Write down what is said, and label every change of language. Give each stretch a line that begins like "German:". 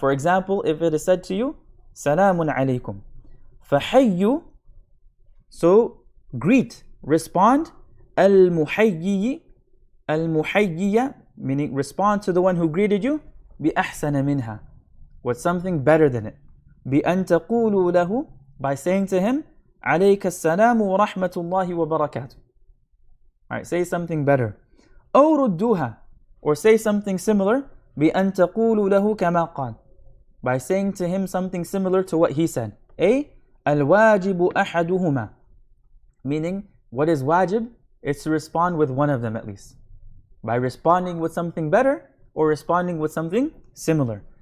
English: For example, if it is said to you,
Arabic: سَلَامٌ عَلَيْكُمْ, فَحَيُّوا,
English: so greet, respond,
Arabic: الْمُحَيِّي,
English: al-muhayyiya, meaning respond to the one who greeted you,
Arabic: بِأَحْسَنَ مِنْهَا,
English: with something better than it.
Arabic: بِأَن تَقُولُوا لَهُ,
English: by saying to him,
Arabic: عَلَيْكَ السَّلَامُ وَرَحْمَةُ اللَّهِ وَبَرَكَاتُهُ.
English: Right, say something better.
Arabic: أَوْ رُدُّوهَا,
English: or say something similar,
Arabic: بِأَن تَقُولُوا لَهُ كَمَا قَالَ,
English: by saying to him something similar to what he said.
Arabic: الْوَاجِبُ أَحَدُهُمَا,
English: meaning what is wajib? It's to respond with one of them at least, by responding with something better or responding with something similar.